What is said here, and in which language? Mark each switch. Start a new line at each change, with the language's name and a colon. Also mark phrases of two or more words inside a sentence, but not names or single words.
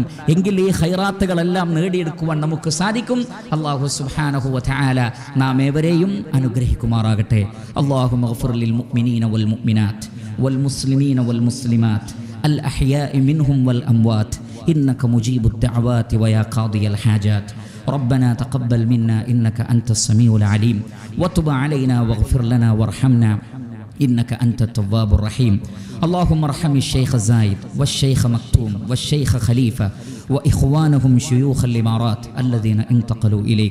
Malayalam: എങ്കിൽ ഈ ഖൈറാത്തുകളെല്ലാം നേടിയെടുക്കുവാൻ നമുക്ക് സാധിക്കും. അല്ലാഹു
Arabic: سبحانه وتعالى
Malayalam: നാം ഏവരെയും അനുഗ്രഹിക്കുമാറാകട്ടെ.
Arabic: اللهم اغفر للمؤمنين والمؤمنات والمسلمين والمسلمات الأحياء منهم والأموات إنك مجيب الدعوات ويا قاضي الحاجات. ربنا تقبل منا إنك أنت السميع العليم وتب علينا واغفر لنا وارحمنا إنك أنت التواب الرحيم. اللهم ارحم الشيخ زايد والشيخ مكتوم والشيخ خليفة وإخوانهم شيوخ الإمارات الذين انتقلوا إليك.